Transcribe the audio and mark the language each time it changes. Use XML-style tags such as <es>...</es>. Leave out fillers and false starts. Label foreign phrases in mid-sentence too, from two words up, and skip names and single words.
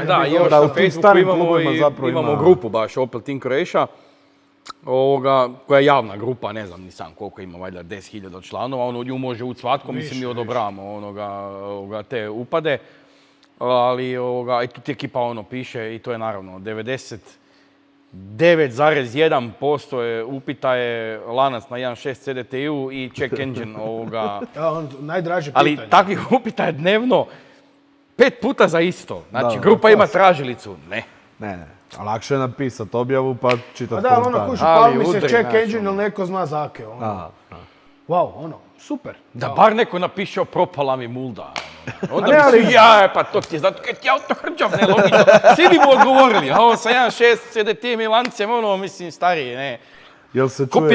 <hr>Da, i još na Facebooku imamo grupu baš, Opel Team Croatia, koja je javna grupa, ne znam ni sam koliko ima, valjda 10.000 članova, nju može ući svatko, mislim mi odobravamo te upade, ali i tu ti ekipa piše i to je naravno 99,1% je upita je lanac na 1.6 CDTI-u i</hr> <en>check engine</en> <hr>najdraže pitanje. Ali takvih upita je dnevno 5 puta za isto. Znači, grupa ima tražilicu. Ne. A lakše je napisati objavu pa čitati komentar. Da, kuši, pali mi se</hr> <en>check engine</en> <hr>ili neko zna zake. Wow, super. Da bar neko napiše propala mi mulda. Onda bi pa to ti je zato kaj ti auto hrđav, ne, logično. Svi bi mu odgovorili, ovo sa 1.6 CDT-im i lancem, mislim, stariji, ne. Jel se Kupi</hr>